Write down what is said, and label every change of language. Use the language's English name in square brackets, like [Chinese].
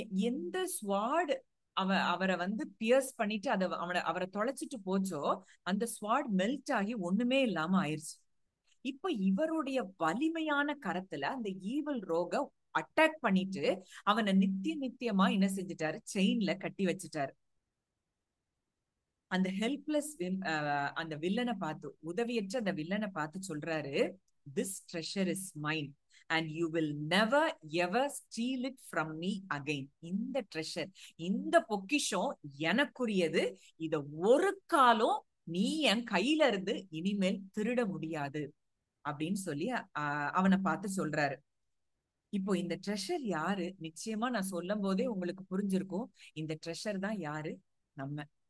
[Tamil] எந்த ஸ்வாட் அவரை வந்து பியர்ஸ் பண்ணிட்டு அவரை தொலைச்சிட்டு போச்சோ, அந்த ஸ்வாட் மெல்ட் ஆகி ஒண்ணுமே இல்லாம ஆயிருச்சு. இப்ப இவருடைய வலிமையான கரத்துல அந்த ஈவில் ரோக அட்டாக் பண்ணிட்டு அவனை நித்தியமா என்ன செஞ்சுட்டாரு, செயின்ல கட்டி வச்சுட்டாரு. அந்த ஹெல்ப்லெஸ் அந்த வில்லனை பார்த்து, உதவியற்ற அந்த வில்லனை பார்த்து சொல்றாரு, [English] this treasure is mine and you will never ever steal it from me again. [Tamil] இந்த ட்ரெஷர், இந்த பொக்கிஷம் எனக்குரியது, இத ஒரு காலம் நீ என் கையில இருந்து இனிமேல் திருட முடியாது அப்படின்னு சொல்லி அவனை பார்த்து சொல்றாரு. இப்போ இந்த ட்ரெஷர் யாரு, நிச்சயமா நான் சொல்லும் போதே உங்களுக்கு புரிஞ்சிருக்கும், இந்த ட்ரெஷர் தான் யாரு, நம்ம.